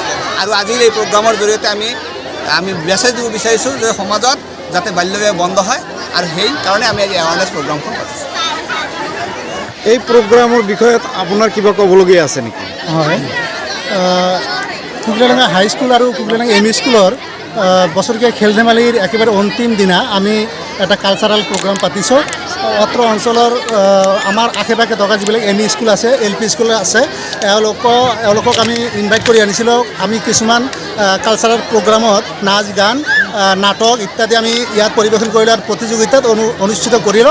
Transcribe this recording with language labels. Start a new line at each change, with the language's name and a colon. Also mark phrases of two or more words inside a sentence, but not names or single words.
Assamese: আৰু আজিৰ এই প্ৰগ্ৰামৰ জৰিয়তে আমি মেছেজ দিব বিচাৰিছোঁ যে সমাজত যাতে বাল্য বিবাহ বন্ধ হয়, আৰু সেই কাৰণে আমি আজি
English: awareness programখন
Assamese: পাতিছোঁ। এই প্ৰগ্ৰামৰ বিষয়ত আপোনাৰ কিবা ক'বলগীয়া আছে নেকি? হয়, কুকিলাডাঙ্গা হাই স্কুল আৰু কুকিলাডাঙ্গা এম ই স্কুলৰ বছৰকীয়া খেল ধেমালিৰ একেবাৰে অন্তিম দিনা আমি এটা
English: cultural program
Assamese: পাতিছোঁ। অত্ৰ অঞ্চলৰ আমাৰ আশে পাশে থকা যিবিলাক এম ই স্কুল আছে LP স্কুল আছে এওঁলোকক আমি ইনভাইট কৰি আনিছিলোঁ। আমি কিছুমান
English: cultural programত
Assamese: নাচ গান নাটক ইত্যাদি আমি ইয়াত পৰিৱেশন কৰিলোঁ আৰু প্ৰতিযোগিতাত অনুষ্ঠিত কৰিলোঁ।